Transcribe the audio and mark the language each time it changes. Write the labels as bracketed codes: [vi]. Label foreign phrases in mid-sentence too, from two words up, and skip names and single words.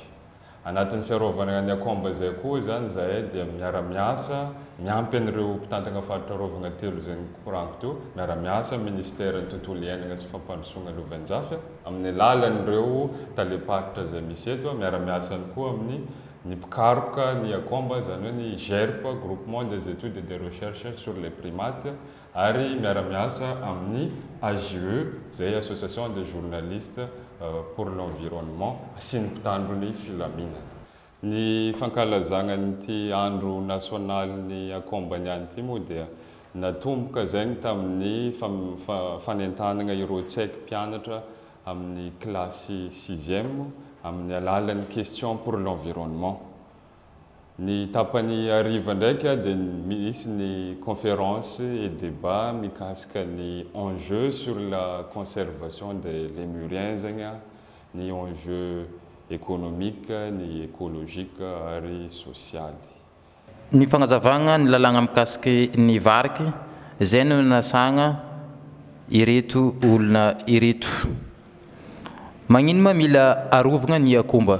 [mg] Anatin'ny fiarovana ny akomba zay koa zany zahay dia miara-miasa miampy an'ireo mpitantana faritra Rovagna 3 zay koraniko teo, miara-miasa ministèran'ny tontolo iainana sy fampandrosoana Lovainjafy amin'ny alalan'ireo taleparitra zay misy eto, miara-miasa ihany koa amin'ny mpikaroka ny akomba zany hoe ny GERP, [fr] Groupement des études et des recherches sur les primates, [mg] ary miara-miasa amin'ny AGE zay [fr] Association des journalistes pour l'environnement [mg] sy ny mpitandro ny filaminana. Ny fankalazana n'ity andro nasionaly ny akomba niany ity moa dia natomboka zegny tamin'ny fanentanana ireo tsaiky mpianatra amin'ny klasy 6e amin'ny alalan'ny [fr] question pour l'environnement. [mg] Ny tapany hariva ndraika dia misy ny [fr] conférence et débat [mg] mikasika ny [fr] enjeux sur la conservation des lémuriens [mg] zegny, ny [fr] enjeux économique, [mg] ny écologique ary socialy. Ny fagnazavagna ny lalàna mikasiky ny variky, zay no nasagna ireto olona ireto. Magnino ma mila arovagna ny akomba?